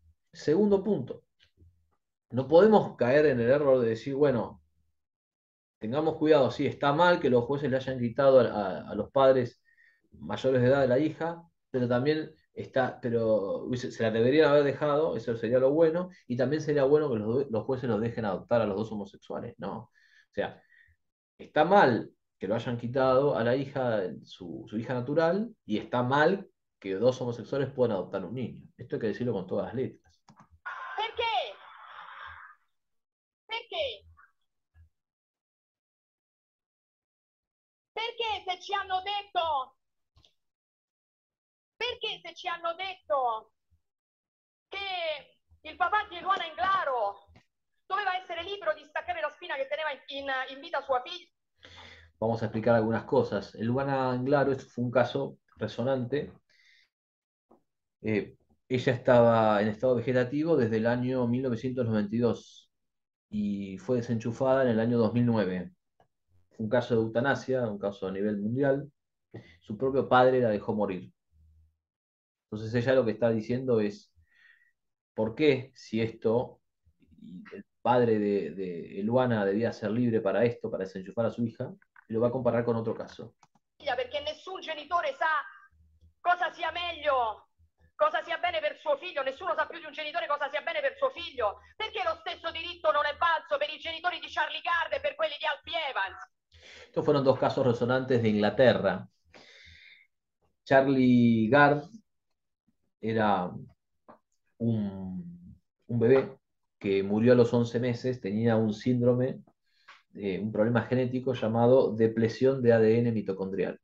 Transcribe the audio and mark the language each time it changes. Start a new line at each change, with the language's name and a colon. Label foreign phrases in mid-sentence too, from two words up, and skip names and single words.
Spanish: Segundo punto, no podemos caer en el error de decir, bueno, tengamos cuidado, sí, está mal que los jueces le hayan quitado a los padres mayores de edad de la hija, pero también se la deberían haber dejado, eso sería lo bueno, y también sería bueno que los jueces los dejen adoptar a los dos homosexuales, ¿no? O sea, está mal que lo hayan quitado a la hija, su hija natural, y está mal que dos homosexuales puedan adoptar un niño. Esto hay que decirlo con todas las letras.
Italian: Perché? Perché? Perché se ci hanno detto, perché se ci hanno detto che il papà di Eluana Englaro doveva essere libero di staccare la spina che teneva in vita sua figlia?
Spanish: Vamos a explicar algunas cosas. El Luana Anglaro fue un caso resonante. Ella estaba en estado vegetativo desde el año 1992 y fue desenchufada en el año 2009. Fue un caso de eutanasia, un caso a nivel mundial. Su propio padre la dejó morir. Entonces ella lo que está diciendo es, ¿por qué si esto, y el padre de Luana debía ser libre para esto, para desenchufar a su hija, y lo va a comparar con otro caso?
Italian: Perché nessun genitore sa cosa sia meglio, cosa sia bene per suo figlio, nessuno sa più di un genitore cosa sia bene per suo figlio. Perché lo stesso diritto non è valso per i genitori di Charlie Gard e per quelli di Alfie Evans?
Spanish: Estos fueron dos casos resonantes de Inglaterra. Charlie Gard era un bebé que murió a los 11 meses, tenía un síndrome un problema genético llamado depresión de ADN mitocondrial.